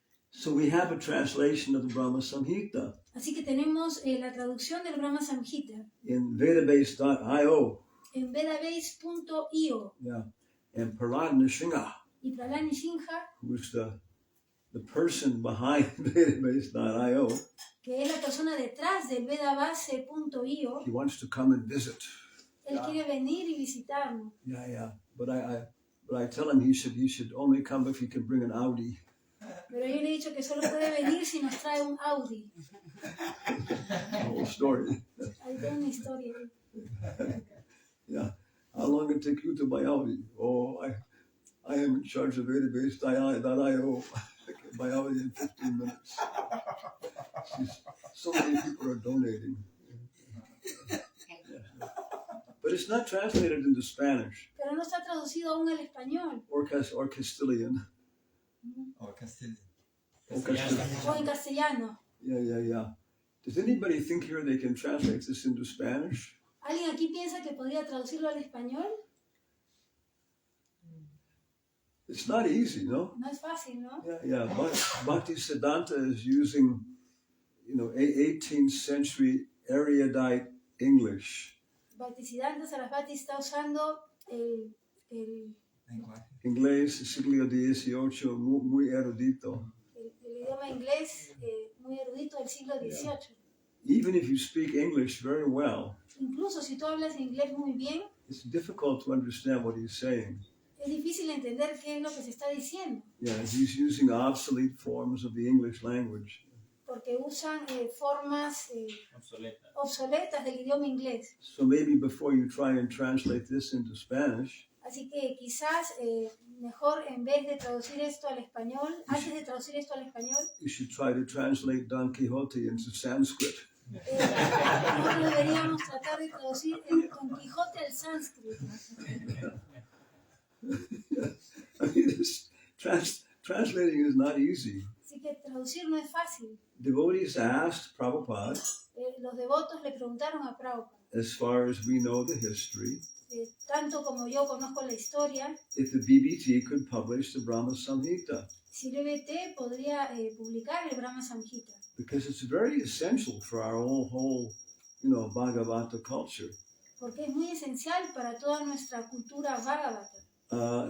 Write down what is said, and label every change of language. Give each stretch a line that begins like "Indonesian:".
English: So we have a translation of the Brahma Samhita
Spanish: Así que tenemos la traducción del Brahma Samhita
English: in vedabase.io.
Spanish: en vedabase.io.
English: Yeah. And Prahlad Nrsimha,
Spanish: Y Prahlad Nrsimha,
English: who's the person behind vedabase.io,
Spanish: que es la persona detrás del vedabase.io,
English: he wants to come and visit.
Spanish: él quiere venir y visitarnos.
English: Yeah, yeah. But I tell him he should only come if he can bring an Audi.
Spanish: Pero yo le he dicho que solo puede venir si nos trae un Audi.
English: The whole story.
Spanish: Hay toda una historia.
English: Yeah. How long it take you to buy Audi? Oh, I am in charge of database.io. I can buy Audi in 15 minutes. So many people are donating. Yeah. But it's not translated into Spanish
Spanish: Pero no está traducido aún al español
English: or Castilian. Or Castilian.
Spanish: o en castellano.
English: Yeah. Does anybody think here they can translate this into Spanish?
Spanish: ¿Alguien aquí piensa que podría traducirlo al español?
English: It's not easy, no?
Spanish: No es fácil, ¿no?
English: Yeah. Bhaktisiddhanta is using, 18th century erudite English.
Spanish: Bhaktisiddhanta Sarasvati está usando el Lenguaje. Inglés, siglo XVIII, muy erudito. idioma inglés muy erudito del siglo XVIII.
English: Even if you speak English very well,
Spanish: Incluso si tú hablas inglés muy bien,
English: it's difficult to understand what he's saying.
Spanish: es difícil entender qué es lo que se está diciendo,
English: Yeah, he's using obsolete forms of the English language.
Spanish: porque usan formas obsoletas del idioma inglés.
English: So maybe before you try and translate this into Spanish,
Spanish: Así que quizás mejor en vez de traducir esto al español, antes de traducir esto al español,
English: you should try to translate Don Quixote into Sanskrit.
Spanish: mejor deberíamos tratar de traducir el Don Quijote al sánscrito.
English: I mean, translating is not easy.
Spanish: Así que traducir no es fácil.
English: Devotees asked Prabhupada,
Spanish: Los devotos le preguntaron a Prabhupada,
English: as far as we know the history,
Spanish: tanto como yo conozco la historia,
English: if the BBT could publish the Brahma Samhita,
Spanish: si el BBT podría publicar el Brahma Samhita,
English: because it's very essential for our whole Bhagavata culture.
Spanish: porque es muy esencial para toda nuestra cultura Bhagavata.